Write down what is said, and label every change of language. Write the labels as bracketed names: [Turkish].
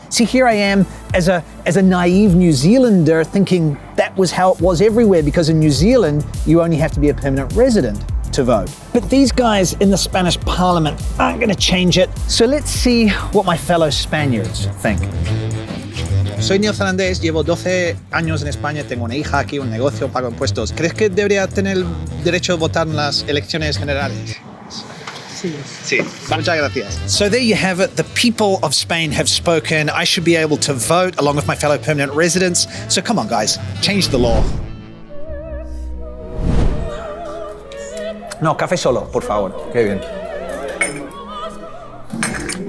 [English] See, here I am as a naive New Zealander thinking that was how it was everywhere, because in New Zealand, you only have to be a permanent resident to vote. But these guys in the Spanish Parliament aren't going to change it. So let's see what my fellow Spaniards think. [Spanish] Soy neozelandés, llevo 12 años en España, tengo una hija aquí, un negocio, pago impuestos. ¿Crees que debería tener el derecho a votar en las elecciones generales? Sí. Muchas gracias. [English] So there you have it. The people of Spain have spoken. I should be able to vote along with my fellow permanent residents. So come on, guys, change the law. [Spanish] No, café solo, por favor. Qué bien.